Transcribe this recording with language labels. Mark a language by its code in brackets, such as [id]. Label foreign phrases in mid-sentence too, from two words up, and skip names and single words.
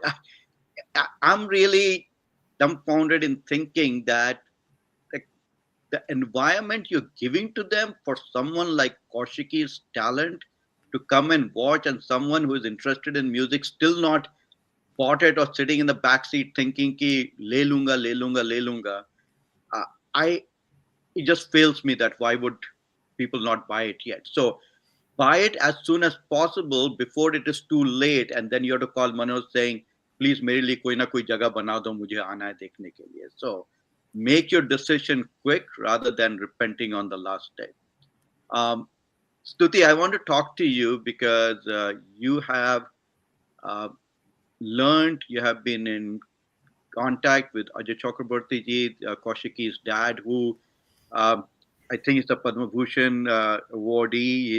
[en] I'm really dumbfounded in thinking that the, the environment you're giving to them for someone like Kaushiki's talent to come and watch, and someone who is interested in music still not bought it, or sitting in the back seat thinking [hi] की ले लूंगा, ले लूंगा, ले लूंगा. [en] Uh, I It just fails me that why would people not buy it yet? So buy it as soon as possible before it is too late, and then you have to call Manoj saying, please [hi] मेरे लिए कोई ना कोई जगह बना दो, मुझे आना है देखने के लिए. [en] So make your decision quick rather than repenting on the last day. Um, Stuti, I want to talk to you because you have uh, learned, you have been in contact with Ajay Chakraborty ji, Kaushiki's dad, who um, I think is a Padma Bhushan awardee.